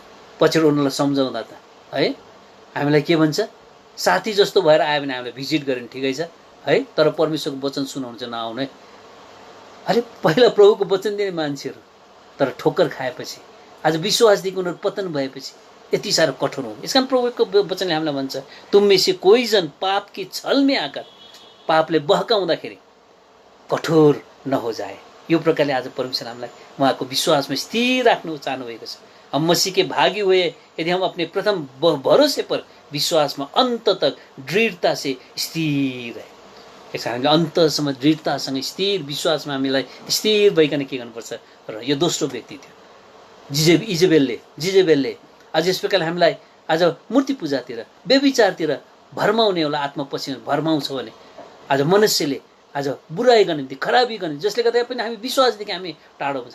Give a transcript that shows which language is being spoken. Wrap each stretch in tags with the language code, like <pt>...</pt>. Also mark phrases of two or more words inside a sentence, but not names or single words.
<ne>पछि उनीहरूलाई सम्झाउँदा त है हामीलाई के भन्छ साथी जस्तो भएर आयो भने हामीलाई भिजिट गर्यो भने ठिकै छ है तर परमेश्वरको वचन सुनाउनु चाहिँ नआउने। अरे पहिला प्रभुको वचन दिने मान्छेहरू तर ठोक्कर खाएपछि आज विश्वासदेखि उनीहरू पतन भएपछि यति साह्रो कठोर हुन्। यसकारण प्रभुको वचनले हामीलाई भन्छ</ne> <hi>तुम में से कोई जन पाप की छल में आकर</hi> <ne>पापले बहकाउँदाखेरि</ne> <hi>कठोर न हो जाए।</hi> <ne>यो प्रकारले आज परमेश्वर हामीलाई उहाँको विश्वासमा स्थिर राख्नु चाहनुभएको छ।</ne> <hi>हम मसीह के भागी हुए यदि हम अपने प्रथम भरोसे पर विश्वास में अंत तक दृढ़ता से स्थिर रहे।</hi> <ne>यसमा हामीले अन्तसम्म दृढ़तासँग स्थिर विश्वासमा हामीलाई स्थिर भइकन के गर्नुपर्छ र यो दोस्रो व्यक्ति थियो जिजेबेलले आज यस प्रकारले हामीलाई आज मूर्ति पूजातिर व्यभिचारतिर भरमाउने होला आत्मा पछि भरमाउँछ भने आज मनुष्यले आज बुराई गर्ने निम्ति खराबी गर्ने जसले गर्दा पनि हामी विश्वासदेखि हामी टाढो हुन्छ।</ne>